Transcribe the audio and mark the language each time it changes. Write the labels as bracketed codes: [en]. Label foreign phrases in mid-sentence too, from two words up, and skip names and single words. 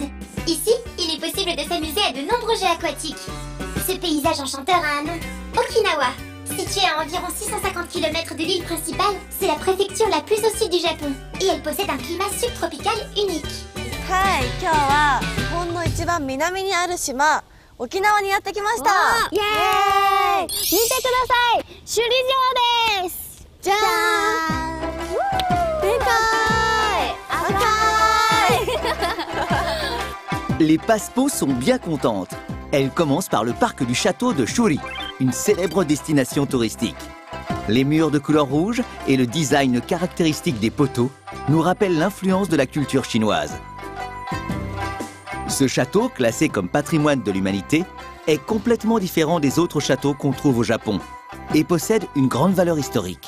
[fr] Ici, il est possible de s'amuser à de nombreux jeux aquatiques. Ce paysage enchanteur a un nom, Okinawa. Située à environ 650 km de l'île principale, c'est la préfecture la plus au sud du Japon. Et elle possède un climat subtropical unique. [ja] はい、今日は日本の一番南にある島、沖縄にやってきました。イエーイ！見てください、首里城です。じゃーん。でかい、赤い。 [fr] Les Passepots sont bien contentes. Elles commencent par le parc du château de Shuri, une célèbre destination touristique. Les murs de couleur rouge et le design caractéristique des poteaux nous rappellent l'influence de la culture chinoise. Ce château, classé comme patrimoine de l'humanité, est complètement différent des autres châteaux qu'on trouve au Japon et possède une grande valeur historique.